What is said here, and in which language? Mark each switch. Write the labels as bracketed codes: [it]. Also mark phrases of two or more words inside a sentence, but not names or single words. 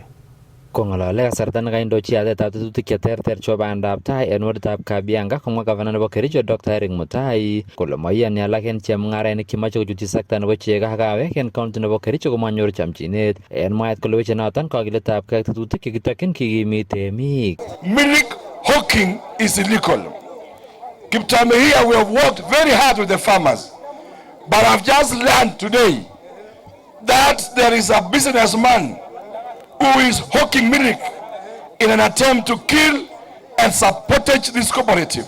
[kln] Kong'alale kasarta nekaindochi yatetab tetutik cheterter chebo bandaptai en woditab Kabianga komwa gavana nebo Kericho Dr. Eric Mutai kole moiyoni alak en chemung'arainik chemoche kochutyi sekta nebo chego ak kawek en county nebo Kericho komanyor chamchinet en mwaet kole weche noton kakiletab kei tetutik chekitokyin kikimit temik. [en] Milk hawking is illegal. Kiptame here we have worked very hard with the farmers, but I've just learned today that there is a businessman who is hawking milk in an attempt to kill and sabotage this cooperative.